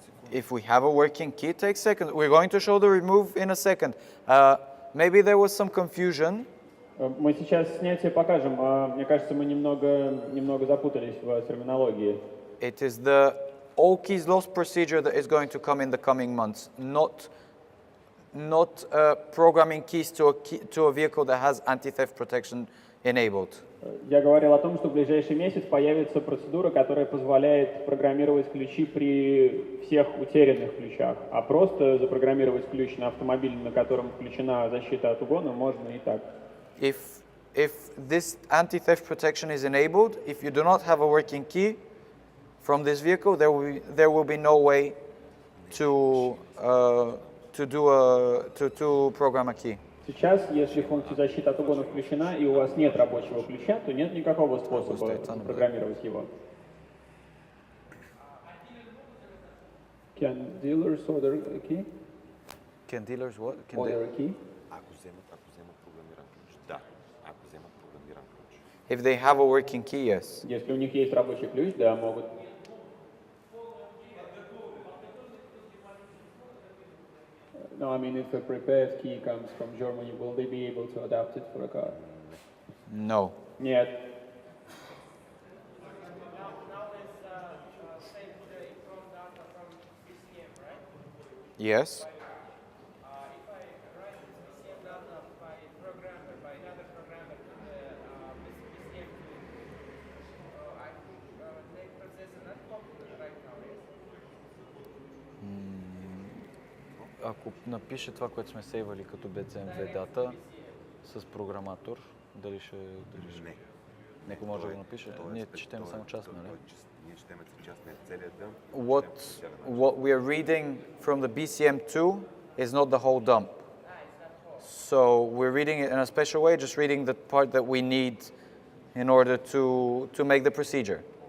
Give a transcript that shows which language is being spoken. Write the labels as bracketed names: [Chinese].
[English] If we have a working key, it takes seconds. We're going to show the remove in a second. Maybe there was some confusion. [Russian] Мы сейчас снятие покажем. Мне кажется, мы немного запутались в терминологии. [English] It is the all keys lost procedure that is going to come in the coming months, not programming keys to a vehicle that has anti-theft protection enabled. [Russian] Я говорил о том, что в ближайший месяц появится процедура, которая позволяет программировать ключи при всех утерянных ключах, а просто запрограммировать ключ на автомобиле, на котором включена защита от угона, можно и так. [English] If this anti-theft protection is enabled, if you do not have a working key from this vehicle, there will be no way to program a key. [Russian] Сейчас, если функция защиты от угона включена и у вас нет рабочего ключа, то нет никакого способа программировать его. [English] Can dealers order a key? Can dealers what? Can Order a key? [Bulgarian] Ако вземат програмиран ключ, да. Ако вземат програмиран ключ. [English] If they have a working key, yes. [Russian] Если у них есть рабочий ключ, да, могут. [English] No, I mean, if a prepared key comes from Germany, will they be able to adapt it for a car? No. [Russian] Нет. [English] Yes. [Bulgarian] Ако напише това, което сме сейвали като BMW дата с програматор, дали ще... Не. Някой може да го напише? Ние четем само част, нали? Ние четем част, не целият дъм. [English] What we are reading from the BCM2 is not the whole dump. So we're reading it in a special way, just reading the part that we need in order to make the procedure.